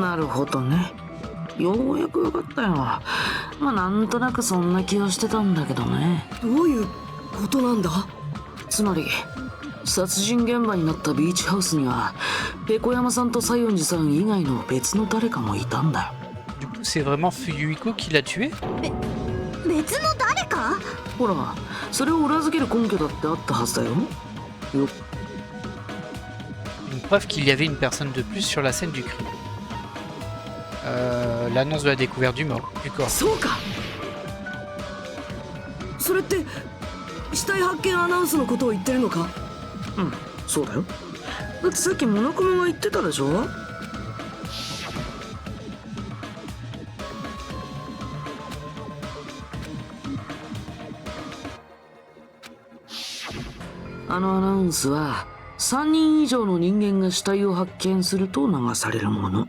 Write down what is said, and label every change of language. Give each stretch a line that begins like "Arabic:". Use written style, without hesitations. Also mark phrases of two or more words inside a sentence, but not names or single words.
Japanese: なるほどね。ようやく分かったよ。まあなんとなくそんな気はしてたんだけどね。どういうことなんだ。つまり殺人現場になったビーチハウスにはペコヤマさんと西園寺さん以外の別の誰かもいたんだよ。
French: Du coup c'est vraiment Fuyuhiko qui l'a tué?
Japanese: 別の誰か。ほら、それを裏付ける根拠だってあったはずだよ。
French: Une preuve qu'il y avait une personne de plus sur la scène du crime. L'annonce de la découverte du corps.
Japanese: そうか。それって死体発見アナウンスのことを言ってるのか。うん、そうだよ。だってさっきモノクマが言ってたでしょ。あのアナウンスは3人以上の人間が死体を発見すると流されるもの。